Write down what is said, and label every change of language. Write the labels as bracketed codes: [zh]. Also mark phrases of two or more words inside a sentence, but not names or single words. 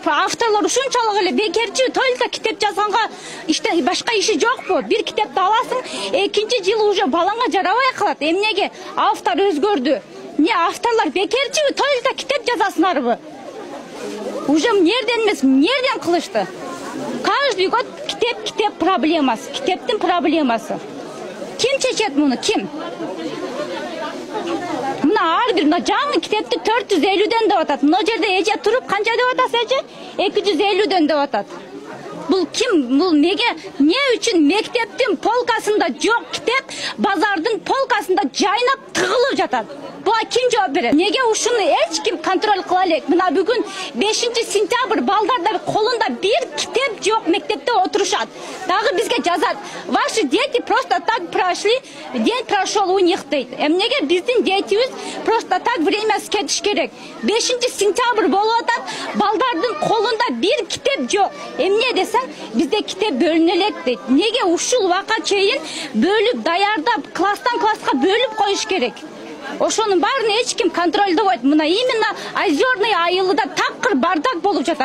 [ky] Авторлор ушунчалык эле бекерчи, только китеп жазганга иште башка иши жокпу? Бир китепти аласың, экинчи жылы уже балаңа жарабай калат. Эмнеге? Автор өзгөрдү. Не авторлар бекерчи, только китеп жазасыңарбы? Уже нерден эмес, нерден кылышты? [ru] Каждый год [ky] китеп проблемасы, китептин проблемасы. Ким чечет муну, ким? Мына ар бир жаңы китепти 450ден деп атат. Мына жерде эже туруп канча деп атасы эже? 250ден деп атат. Бул ким? Бул неге? Не үчүн мектептин полкасында жок китеп, базардын полкасында жайнап тыгылып жатат? Буга ким жооп берет? Неге ушуну эч ким контроль кыла элек? Мына бүгүн 5-сентябрь балдарда колунда бир китеп жок мектепте отурушат. Дагы бизге жазат. [ru] Ваши дети просто так прошли, день прошел у них дейт. [ky] Эмнеге биздин детибиз [ru] просто так время [ky] кетиш керек? 5-сентябрь болуп атат, балдардын колунда бир китеп жок. Эмне десең, бизде китеп бөлүнө элек дейт. Неге ушул убакка чейин бөлүп даярдап, класстан класска бөлүп коюш керек? Ошонун баарын эч ким контролдобойт. Мына именно Озерный айылында такыр бардак болуп жатат.